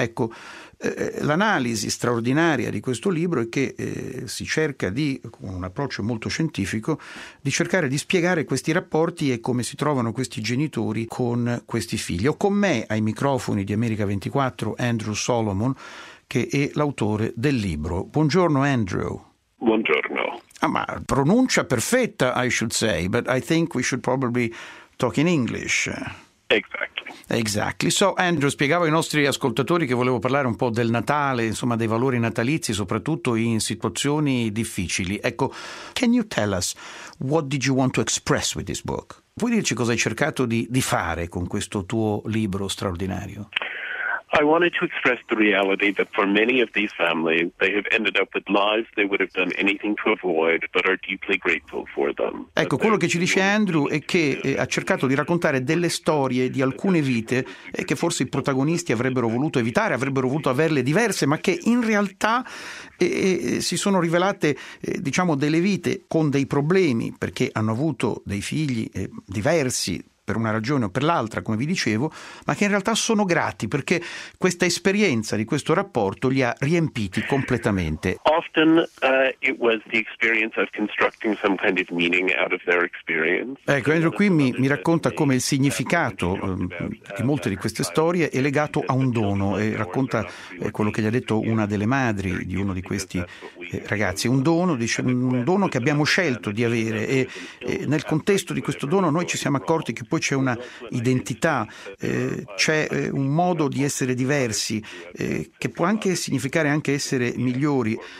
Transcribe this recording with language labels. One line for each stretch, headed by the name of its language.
Italian: Ecco, l'analisi straordinaria di questo libro è che si cerca di, con un approccio molto scientifico, di cercare di spiegare questi rapporti e come si trovano questi genitori con questi figli. Ho con me ai microfoni di America 24 Andrew Solomon, che è l'autore del libro. Buongiorno Andrew. Buongiorno. Ah, ma pronuncia perfetta,
English: I should say, but I think we should probably talk in English. Exactly.
Italian: So Andrew, spiegavo ai nostri ascoltatori che volevo parlare un po' del Natale, insomma dei valori natalizi, soprattutto in situazioni difficili.
English: Ecco, can you tell us what did you want to express with this book?
Italian: Vuoi dirci cosa hai cercato di fare con questo tuo libro straordinario?
English: I wanted to express the reality that for many of these families, they have ended up with lives they would have done anything to avoid, but are deeply grateful for them.
Italian: Ecco, quello che ci dice Andrew è che ha cercato di raccontare delle storie di alcune vite che forse i protagonisti avrebbero voluto evitare, avrebbero voluto averle diverse, ma che in realtà si sono rivelate, diciamo, delle vite con dei problemi, perché hanno avuto dei figli diversi per una ragione o per l'altra, come vi dicevo, ma che in realtà sono grati perché questa esperienza di questo rapporto li ha riempiti completamente.
English: Often it was the experience of constructing some kind of meaning out of their experience.
Italian: Ecco, Andrew qui mi racconta come il significato di molte di queste storie è legato a un dono, e racconta quello che gli ha detto una delle madri di uno di questi ragazzi. Un dono, dice, un dono che abbiamo scelto di avere, e nel contesto di questo dono noi ci siamo accorti che poi c'è una identità, c'è un modo di essere diversi, che può anche significare anche essere migliori.